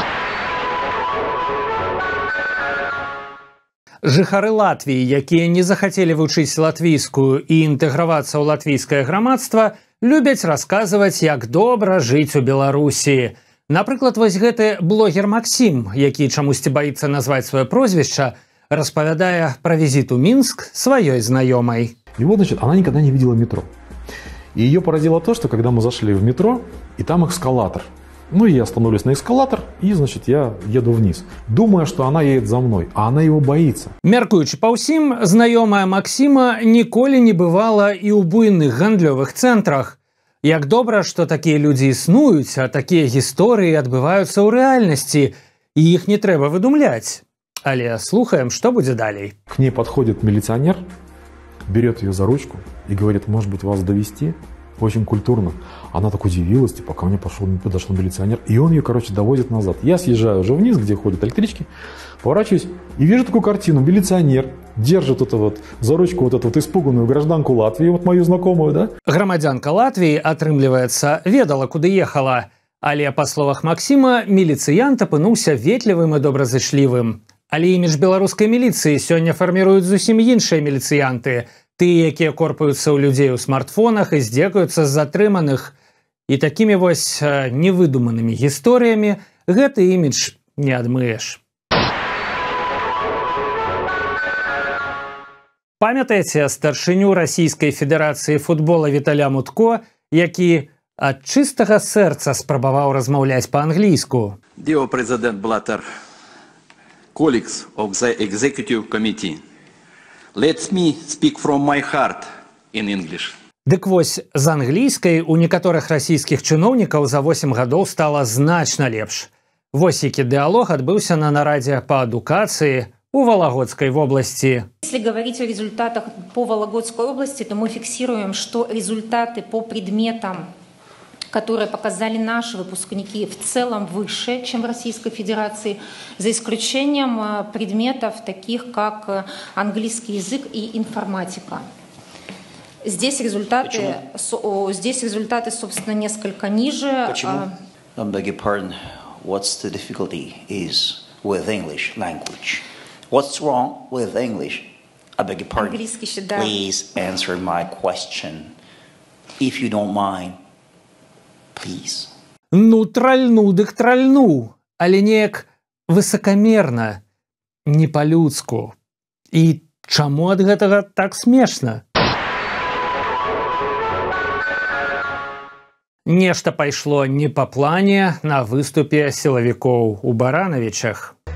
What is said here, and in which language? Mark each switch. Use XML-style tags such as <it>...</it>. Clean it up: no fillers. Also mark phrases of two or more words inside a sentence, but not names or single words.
<be>Жыхары Латвіі, якія не захацелі вучыць латвійскую і інтэгравацца ў латвійскае грамадства, любяць расказваць, як добра жыць у Беларусі. Напрыклад, вось гэты блогер Максім, які чамусьці баіцца назваць сваё прозвішча, распавядае пра візіт у Мінск сваёй знаёмай.</be> <ru>И вот, значит, она никогда не видела метро. И ее поразило то, что когда мы зашли в метро, и там эскалатор. Ну, и я становлюсь на эскалатор, и, значит, я еду вниз, думая, что она едет за мной, а она его боится.</ru> <be>Мяркуючы па ўсім, знаёмая Максіма ніколі не бывала і ў буйных гандлёвых цэнтрах. Як добра, што такія людзі існуюць, а такія гісторыі адбываюцца ў рэальнасці, і іх не трэба выдумляць. Але слухаем, што будзе далей.</be> <ru>К ней подходит милиционер, берет ее за ручку и говорит: может быть, вас довести? Очень культурно. Она так удивилась, типа, ко мне подошел милиционер, и он ее, короче, доводит назад. Я съезжаю уже вниз, где ходят электрички, поворачиваюсь и вижу такую картину. Милиционер держит это вот за ручку вот эту вот испуганную гражданку Латвии, вот мою знакомую, да?</ru> <be>Грамадзянка Латвіі, атрымліваецца, ведала, куды ехала. Але, па словах Максіма, міліцыянт апынуўся ветлівым і добразычлівым. Але імідж беларускай міліцыі сёння фарміруюць зусім іншыя міліцыянты. Тыя, якія корпаюцца ў людзей у смартфонах і здзекаюцца з затрыманых. І такімі вось невыдуманымі гісторыямі гэты імідж не адмыеш. Памятаеце старшыню Расійскай Федэрацыі футбола Віталя Мутко, які ад чыстага сэрца спрабаваў размаўляць па-англійску?</be> <en>Dear President Blatter, colleagues of the Executive Committee, let me speak from my heart in English.</en> <be>Дык вось, з англійскай у некаторых расійскіх чыноўнікаў за 8 гадоў стала значна лепш. Вось які дыалог адбыўся на нарадзе па адукацыі у Вологодской области.</be> <ru>Если говорить о результатах по Вологодской области, то мы фиксируем, что результаты по предметам, которые показали наши выпускники, в целом выше, чем в Российской Федерации, за исключением предметов, таких как английский язык и информатика. Здесь результаты, собственно, несколько ниже. Почему?</ru> <en>I beg your pardon. What's the difficulty is with English language? What's wrong with English? I beg your pardon. Please answer my question, if you don't mind. Please.</en> <be>Ну, тральну, дык тральну, але неяк высакамерна, не па-людску. І чаму ад гэтага так смешна? Нешта пайшло не па плане на выступе сілавікоў у Баранавічах.</be>